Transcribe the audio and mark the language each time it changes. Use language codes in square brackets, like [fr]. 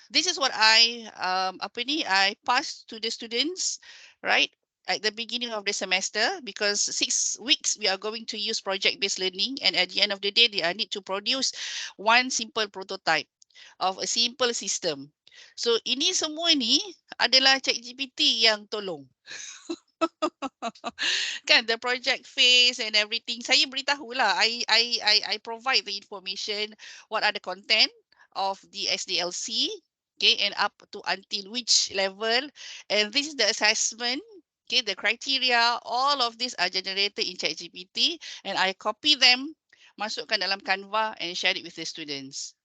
[en] This is what I pass to the students, right? At the beginning of the semester, because 6 weeks we are going to use project-based learning, and at the end of the day, they need to produce one simple prototype of a simple system. [ms] So ini semua ni adalah ChatGPT yang tolong. [en] Kan, the project phase and everything, [ms] saya beritahulah, [en] I provide the information, what are the content of the SDLC, okay, and up to until which level, and this is the assessment, okay, the criteria, all of these are generated in ChatGPT, and I copy them, [ms] masukkan dalam Canva [en] and share it with the students.